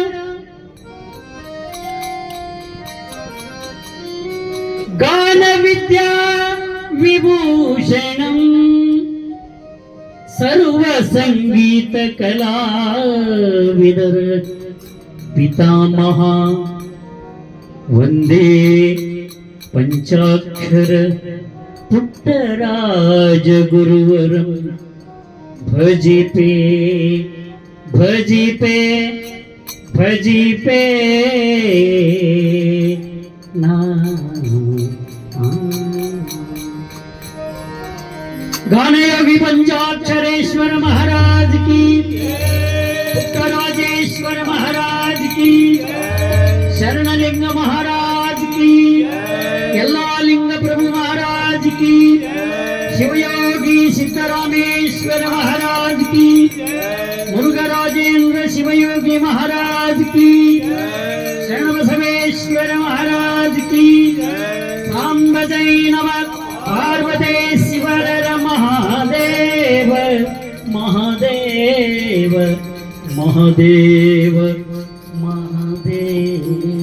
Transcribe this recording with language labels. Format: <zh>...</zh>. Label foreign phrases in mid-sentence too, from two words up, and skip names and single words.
<kn>ಗಾನ ವಿದ್ಯಾ ವಿಭೂಷಣಂ ಸರ್ವ ಸಂಗೀತ ಕಲಾವಿದರ ಪಿತಾಮಹ ವಂದೇ ಪಂಚಾಕ್ಷರ ಪುಟ್ಟರಾಜ ಗುರುವರಂ ಭಜಿಪೆ ಭಜಿಪೆ ಭಜಿಪೆ ನಾ गानयोगी पंचाक्षरेश्वर महाराज</kn> <hi>की, पुट्टराजेश्वर महाराज की, शरणलिंग महाराज की, यल्लालिंग प्रभु महाराज की, शिवयोगी सिद्धरामेश्वर महाराज की, मुरुघराजेंद्र शिवयोगी महाराज की, शरणबसवेश्वर महाराज की, सांब जैनव पार्वती शिवरर महादेव महादेव महादेव महादेव.</hi>